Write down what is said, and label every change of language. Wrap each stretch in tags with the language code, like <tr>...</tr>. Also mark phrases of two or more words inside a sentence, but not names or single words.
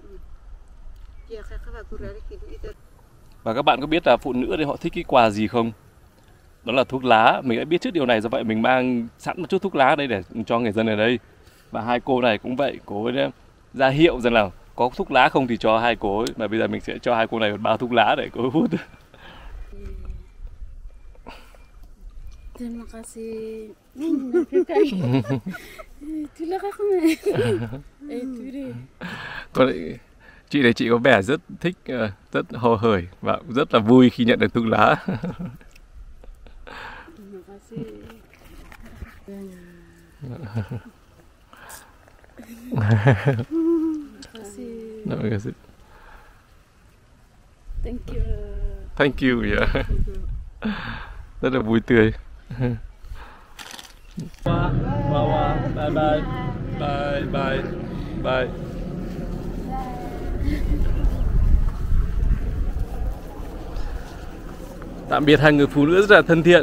<vi>Và các bạn có biết là phụ nữ ở đây họ thích cái quà gì không? Đó là thuốc lá. Mình đã biết trước điều này, do vậy mình mang sẵn một chút thuốc lá đây để cho người dân ở đây. Và hai cô này cũng vậy, cô ấy ra hiệu rằng là có thuốc lá không thì cho hai cô ấy. Và bây giờ mình sẽ cho hai cô này một bao thuốc lá để cô ấy hút.</vi> <id>Terima kasih.</id> <vi>Chị này, chị có vẻ rất thích, rất hồ hởi và rất là vui khi nhận được thuốc lá.</vi> <en>Thank you. Yeah.</en> <vi>Rất là vui tươi. Bye. Tạm biệt hai người phụ nữ rất là thân thiện.</vi>